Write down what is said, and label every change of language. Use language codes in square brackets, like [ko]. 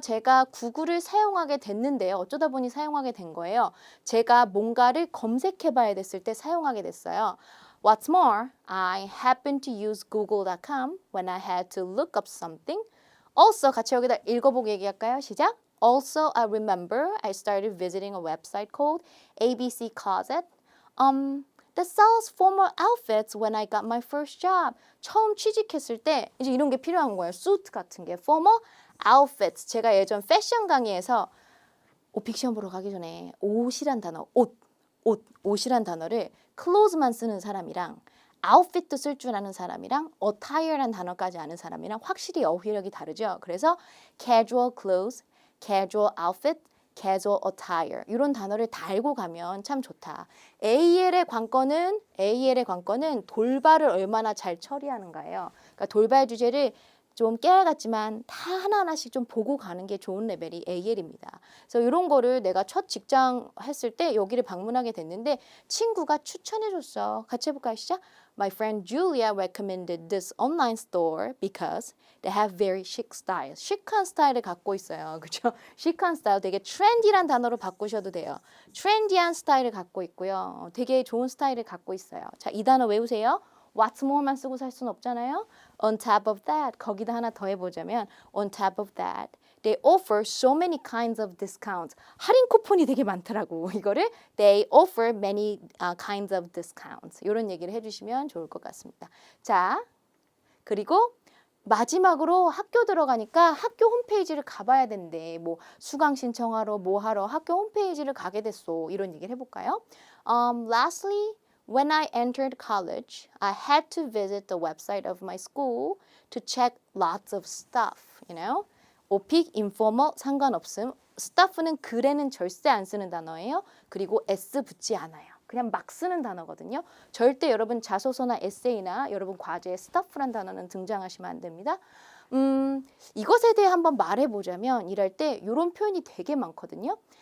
[ko] 제가 구글을 사용하게 됐는데요. 어쩌다 보니 사용하게 된 거예요. 제가 뭔가를 검색해 봐야 됐을 때 사용하게 됐어요. [en] What's more, I happened to use google.com when I had to look up something. [ko] Also 같이 여기다 읽어보고 얘기할까요? 시작. [en] Also, I remember I started visiting a website called ABC Closet that sells formal outfits when I got my first job. [ko] 처음 취직했을 때 이제 이런 게 필요한 거예요. 수트 같은 게. formal outfits. 제가 예전 패션 강의에서 오픽 시험 보러 가기 전에 옷이란 단어, 옷이란 단어를 clothes만 쓰는 사람이랑 outfit도 쓸 줄 아는 사람이랑 attire란 단어까지 아는 사람이랑 확실히 어휘력이 다르죠. 그래서 casual clothes, casual outfit, casual attire 이런 단어를 다 알고 가면 참 좋다. AL의 관건은 돌발을 얼마나 잘 처리하는가예요. 그러니까 돌발 주제를 좀 깨알 같지만 다 하나하나씩 좀 보고 가는 게 좋은 레벨이 AL입니다. 그래서 이런 거를 내가 첫 직장 했을 때 여기를 방문하게 됐는데 친구가 추천해줬어. 같이 해볼까요? 시작. [en] My friend Julia recommended this online store because they have very chic style. [ko] 시크한 스타일을 갖고 있어요. 그렇죠? 시크한 스타일 되게 trendy란 단어로 바꾸셔도 돼요. trendy한 스타일을 갖고 있고요. 되게 좋은 스타일을 갖고 있어요. 자, 이 단어 외우세요. What's more만 쓰고 살 수는 없잖아요. [en] On top of that, [ko] 거기다 하나 더 해보자면 [en] on top of that, they offer so many kinds of discounts. [ko] 할인 쿠폰이 되게 많더라고. [en] 이거를 they offer many kinds of discounts. [ko] 이런 얘기를 해주시면 좋을 것 같습니다. 자, 그리고 마지막으로 학교 들어가니까 학교 홈페이지를 가봐야 된대. 뭐 수강 신청하러 뭐 하러 학교 홈페이지를 가게 됐어. 이런 얘기를 해볼까요? [en] Lastly, when I entered college, I had to visit the website of my school to check lots of stuff, [ko] 오픽, informal 상관없음. stuff는 글에는 절대 안 쓰는 단어예요. 그리고 s 붙지 않아요. 그냥 막 쓰는 단어거든요. 절대 여러분 자소서나 에세이나 여러분 과제에 stuff란 단어는 등장하시면 안 됩니다. 이것에 대해 한번 말해보자면 일할 때 이런 표현이 되게 많거든요.